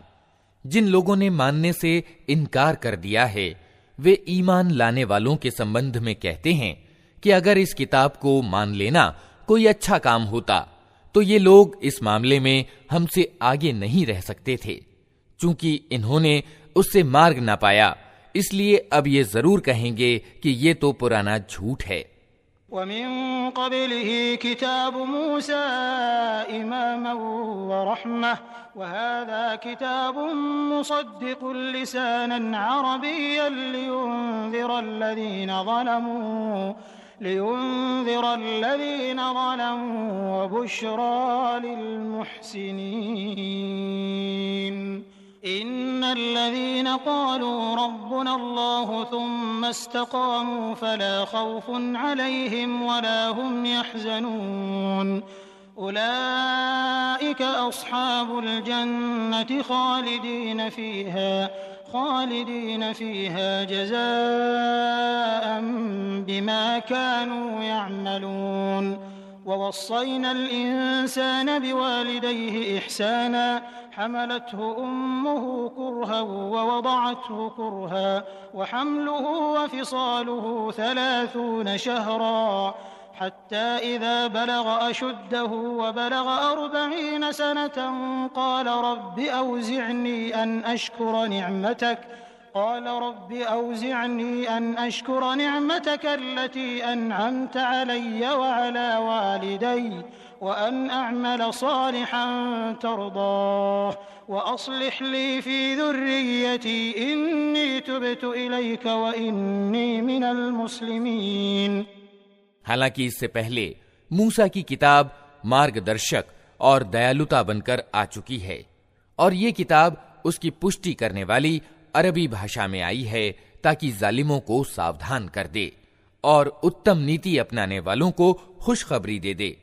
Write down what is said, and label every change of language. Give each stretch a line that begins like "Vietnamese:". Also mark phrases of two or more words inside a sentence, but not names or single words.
Hindi: जिन लोगों ने मानने से इनकार कर दिया है, वे ईमान लाने वालों के संबंध में कहते हैं कि अगर इस किताब को मान लेना कोई अच्छा काम होता तो ये लोग इस मामले में हमसे आगे नहीं रह सकते थे। चूंकि इन्होंने उससे मार्ग ना पाया, इसलिए अब ये जरूर कहेंगे कि ये तो पुराना झूठ है।
Arabic: ومن قبله كتاب موسى إماما ورحمة وهذا كتاب مصدق لسانا عربيا لينذر الذين ظلموا وبشرى للمحسنين. إن الذين قالوا ربنا الله ثم استقاموا فلا خوف عليهم ولا هم يحزنون. أولئك أصحاب الجنة خالدين فيها جزاء بما كانوا يعملون. ووصينا الإنسان بوالديه إحسانا حملته أمه كرها ووضعته كرها وحمله وفصاله 30 شهرا حتى إذا بلغ أشده وبلغ 40 سنة قال رب أوزعني أن أشكر نعمتك التي أنعمت علي وعلى والدي وأن أعمل صالحا ترضاه وأصلح لي في ذريتي إني تبت إليك وإني من المسلمين.
Hindi: हालांकि इससे पहले मूसा की किताब मार्गदर्शक और दयालुता बनकर आ चुकी है, और ये किताब उसकी पुष्टि करने वाली अरबी भाषा में आई है ताकि जालिमों को सावधान कर दे और उत्तम नीति अपनाने वालों को खुशखबरी दे दे।